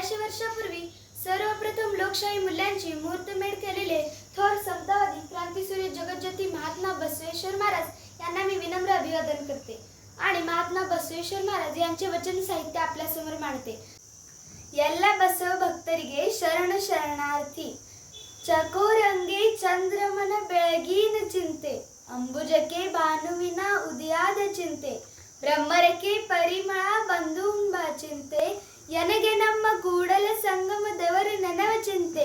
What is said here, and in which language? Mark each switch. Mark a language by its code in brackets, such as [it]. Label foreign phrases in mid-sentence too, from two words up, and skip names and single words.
[mr] वर्षापूर्वी सर्वप्रथम लोकशाही मूल्यांची मुहूर्तमेढ केलेले थोर शब्दवादी क्रांतीसूर्य जगज्योती महात्मा बसवेश्वर महाराज यांना मी विनम्र अभिवादन करते आणि महात्मा बसवेश्वर महाराज यांचे वचन साहित्य आपल्यासमोर मांडते. [kn] ಎಲ್ಲ ಬಸವ ಭಕ್ತರಿಗೆ ಶರಣ ಶರಣಾರ್ಥಿ. ಚಕೋರಂಗೆ ಚಂದ್ರಮನ ಬೆಳಗಿನ ಚಿಂತೆ, ಅಂಬುಜಕ್ಕೆ ಭಾನುವಿನ ಉದಯಾದ ಚಿಂತೆ, ಬ್ರಹ್ಮರಕ್ಕೆ ಪರಿಮಳ ಬಂಧುಂಬ ಚಿಂತೆ, ಎನಗೆ ನಮ್ಮ ಕೂಡಲ ಸಂಗಮ ದೇವರ ನೆನವ ಚಿಂತೆ.